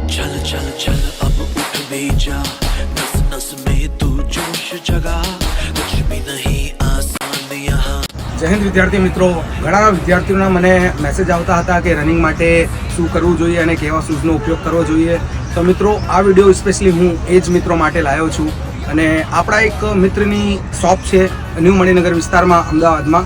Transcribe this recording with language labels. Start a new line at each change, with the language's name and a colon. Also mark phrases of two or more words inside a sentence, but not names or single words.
Hindi: चल चल चल अब उठ भी जा, नस नस में तू जोश जगा, कुछ भी नहीं आसान यहाँ।
Gujarati: જય હિન્દ વિદ્યાર્થી મિત્રો, ઘણા વિદ્યાર્થીઓના મને મેસેજ આવતા હતા કે રનિંગ માટે શું કરવું જોઈએ અને કેવા શૂઝનો ઉપયોગ કરવો જોઈએ. તો મિત્રો આ વિડીયો સ્પેશિયલી હું એ જ મિત્રો માટે લાવ્યો છું. અને આપણા એક મિત્રની શોપ છે ન્યૂ મણિનગર વિસ્તારમાં અમદાવાદમાં.